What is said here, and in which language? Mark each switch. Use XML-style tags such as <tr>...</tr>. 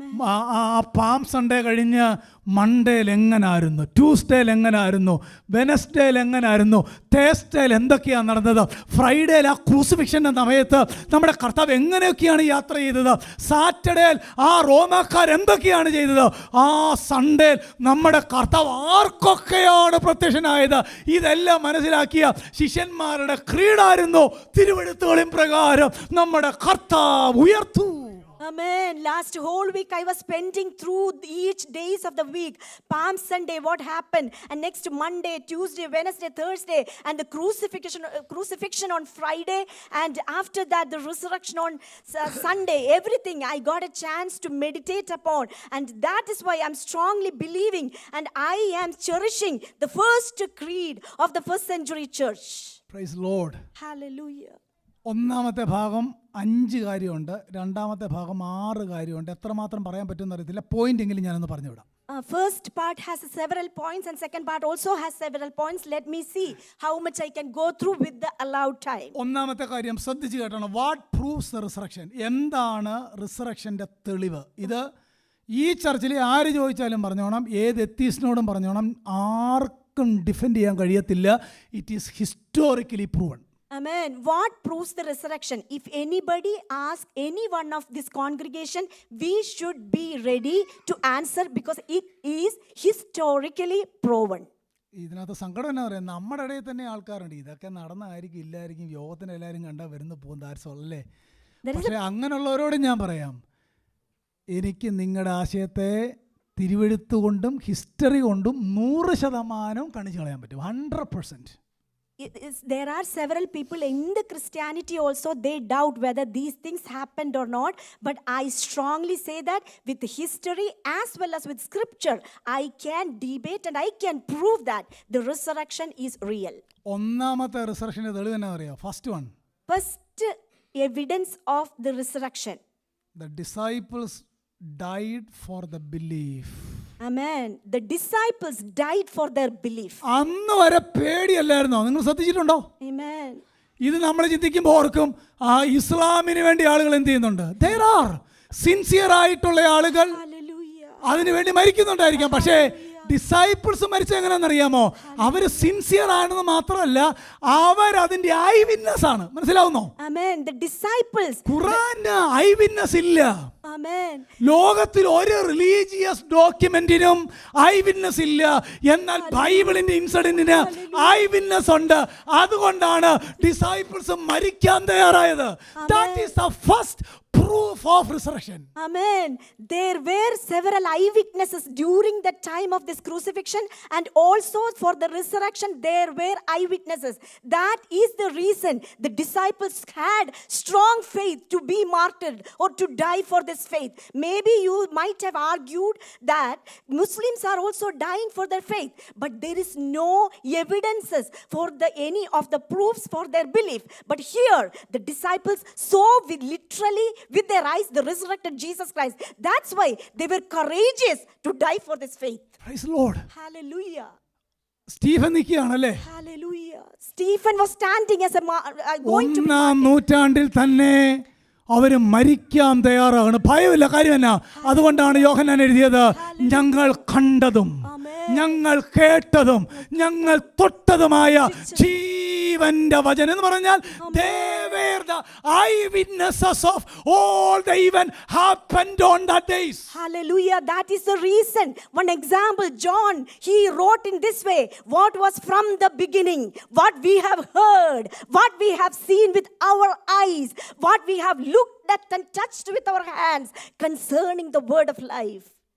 <ml>ആ palm Sunday കഴിഞ്ഞ് മൺഡേയിൽ എങ്ങനായിരുന്നു, ട്യൂസ്ഡേയിൽ എങ്ങനായിരുന്നു, വെനസ്ഡേയിൽ എങ്ങനായിരുന്നു, തേഴ്സ്ഡേയിൽ എന്തൊക്കെയാണ് നടന്നത്, ഫ്രൈഡേയിൽ ആ ക്രൂസിഫിക്ഷൻ്റെ സമയത്ത് നമ്മുടെ കർത്താവ് എങ്ങനെയൊക്കെയാണ് യാത്ര ചെയ്തത്, സാറ്റർഡേയിൽ ആ റോമാക്കാർ എന്തൊക്കെയാണ് ചെയ്തത്, ആ സൺഡേയിൽ നമ്മുടെ കർത്താവ് ആർക്കൊക്കെയാണ് പ്രത്യക്ഷനായത്, ഇതെല്ലാം മനസ്സിലാക്കിയ ശിഷ്യന്മാരുടെ ക്രീഡായിരുന്നു തിരുവെഴുത്തുകളിൻ പ്രകാരം നമ്മുടെ കർത്താവ് ഉയർത്തു.</ml> <en>Amen. Last whole week I was spending through each days of the week. Palm Sunday, what happened? And next Monday, Tuesday, Wednesday, Thursday, and the crucifixion on Friday. And after that, the resurrection on Sunday. Everything I got a chance to meditate upon. And that is why I'm strongly believing and I am cherishing the first creed of the first century church. Praise the Lord. Hallelujah.</en> <ml>ഒന്നാമത്തെ ഭാഗം 5 കാര്യമുണ്ട്, രണ്ടാമത്തെ ഭാഗം 6 കാര്യമുണ്ട്. എത്രമാത്രം പറയാൻ പറ്റുമെന്ന് അറിയത്തില്ല. പോയിന്റ് എങ്കിലും ഞാനൊന്ന് പറഞ്ഞു വിടാം.</ml> <en>First part has several points and second part also has several points. Let me see how much I can go through with the allowed time.</en> <ml>ഒന്നാമത്തെ കാര്യം ശ്രദ്ധിച്ച് കേട്ടോണം.</ml> <en>What proves the resurrection?</en> <ml>എന്താണ് റിസറക്ഷൻ്റെ തെളിവ്? ഇത് ഈ ചർച്ചിൽ ആര് ചോദിച്ചാലും പറഞ്ഞോണം, ഏത് എത്തീസ്റ്റിനോടും പറഞ്ഞോണം, ആർക്കും ഡിഫെൻഡ് ചെയ്യാൻ കഴിയത്തില്ല.</ml> <en>It is historically proven. Amen. What proves the resurrection? If anybody asks any one of this congregation, we should be ready to answer because it is historically proven.</en> <ml>ഇതിനകത്ത് സങ്കടം എന്നാ പറയുക, നമ്മുടെ ഇടയിൽ തന്നെ ആൾക്കാരുണ്ട് ഇതൊക്കെ നടന്നായിരിക്കും ഇല്ലായിരിക്കും, യോഗത്തിന് എല്ലാവരും കണ്ടാൽ വരുന്നു പോകും ദാരിസല്ലേ. പക്ഷേ അങ്ങനെയുള്ളവരോട് ഞാൻ പറയാം, എനിക്ക് നിങ്ങളുടെ ആശയത്തെ തിരുവെഴുത്ത് കൊണ്ടും ഹിസ്റ്ററി കൊണ്ടും 100% കണിച്ചു കളയാൻ പറ്റും. 100%.</ml> <en>There are several people in the Christianity also, they doubt whether these things happened or not. But I strongly say that with history as well as with scripture, I can debate and I can prove that the resurrection is real.</en> <ml>ഒന്നാമത്തെ റിസറക്ഷൻ്റെ തെളിവ് എന്നാ പറയുക?</ml> <en>First evidence of the resurrection. The disciples died for the belief. Amen. The disciples died for their belief.</en> <ml>അന്ന് വരെ പേടിയല്ലായിരുന്നോ? നിങ്ങൾ ശ്രദ്ധിച്ചിട്ടുണ്ടോ?</ml> <en>Amen.</en> <ml>ഇത് നമ്മൾ ചിന്തിക്കുമ്പോൾ ഓർക്കും, ആ ഇസ്ലാമിന് വേണ്ടി ആളുകൾ എന്ത് ചെയ്യുന്നുണ്ട്?</ml> <en>There are sincere</en> <ml>ആയിട്ടുള്ള ആളുകൾ</ml> <en>Hallelujah.</en> <ml>അതിനു വേണ്ടി മരിക്കുന്നുണ്ടായിരിക്കാം. പക്ഷേ ഡിസൈപ്പിൾസ് മരിച്ച എങ്ങനെയാണെന്നറിയാമോ? അവർ സിൻസിയർ ആണെന്ന് മാത്രമല്ല, അവരതിന്റെ ഐ വിറ്റ്നസ് ആണ്. മനസ്സിലാവുന്നോ?</ml> <en>Amen. The disciples.</en> <ml>ഖുറാന് I witness ഇല്ല.</ml> <en>Amen.</en> <ml>ലോകത്തിൽ ഒരു റിലീജിയസ് ഡോക്യുമെന്റിനും ഐ വിറ്റ്നസ് ഇല്ല. എന്നാൽ ബൈബിളിന്റെ ഇൻസിഡന്റിന് ഐ വിറ്റ്നസ് ഉണ്ട്. അതുകൊണ്ടാണ് ഡിസൈപ്പിൾസ് മരിക്കാൻ തയ്യാറായത്.</ml> <en>That is the first proof of resurrection. Amen. There were several eyewitnesses during the time of this crucifixion, and also for the resurrection there were eyewitnesses. That is the reason the disciples had strong faith to be martyred or to die for this faith. Maybe you might have argued that Muslims are also dying for their faith, but there is no evidences for any of the proofs for their belief. But here the disciples saw literally with their eyes the resurrected Jesus Christ. That's why they were courageous to die for this faith. Praise the Lord. Hallelujah.</en> <ml>Stephen നിൽക്കുകയാണല്ലേ?</ml> <en>Hallelujah. Stephen was standing as going to be</en> <ml>ഒന്നാം നൂറ്റാണ്ടിൽ തന്നെ അവർ മരിക്കാൻ തയ്യാറാണ്. ഭയമില്ല. കാര്യം എന്നാ? അതുകൊണ്ടാണ് യോഹന്നാൻ എഴുതിയത്, ഞങ്ങൾ കണ്ടതും ഞങ്ങൾ കേട്ടതും ഞങ്ങൾ തൊട്ടതുമായ ജീവന്റെ വചനം എന്ന് പറഞ്ഞാൽ</ml> <en>they were the eyewitnesses of all the event happened on that days. Hallelujah. That is the reason. One example, John, he wrote in this way, what was from the beginning, what we have heard, what we have seen with our eyes, what we have looked at and touched with our hands concerning the word of life.</en>